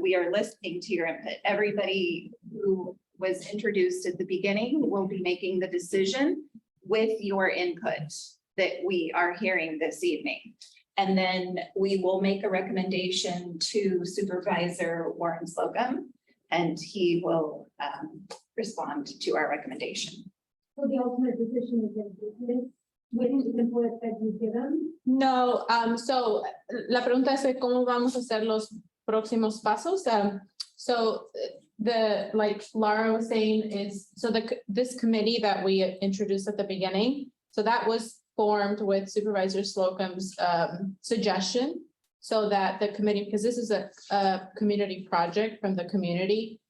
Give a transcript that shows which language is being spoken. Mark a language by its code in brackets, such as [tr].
[en] We are listening to your input. Everybody who was introduced at the beginning will be making the decision with your input that we are hearing this evening. And then we will make a recommendation to Supervisor Warren Slocum, and he will respond to our recommendation. So the ultimate decision is in business with the input that you give them. [es] No, so la pregunta es de cómo vamos a hacer los próximos pasos. [en] So like Laura was saying is, so this committee that we introduced at the beginning, so that was formed with Supervisor Slocum's suggestion, so that the committee, because this is a community project from the community.